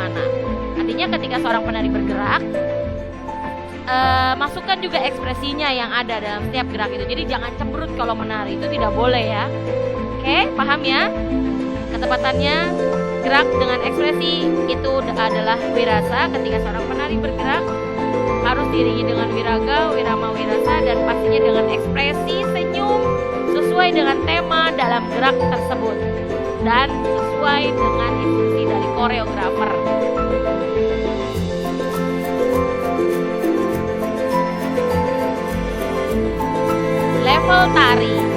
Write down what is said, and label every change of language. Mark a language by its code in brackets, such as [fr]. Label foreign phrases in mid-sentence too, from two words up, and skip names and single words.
[id] Nah, artinya ketika seorang penari bergerak, masukkan juga ekspresinya yang ada dalam setiap gerak itu. Jadi jangan cemberut kalau menari, itu tidak boleh ya. Oke, paham ya? Ketepatannya gerak dengan ekspresi itu adalah wirasa. Ketika seorang penari bergerak harus diiringi dengan wiraga, wirama, wirasa, dan pastinya dengan ekspresi senyum sesuai dengan tema dalam gerak tersebut dan sesuai dengan instruksi dari koreografer. Level tari.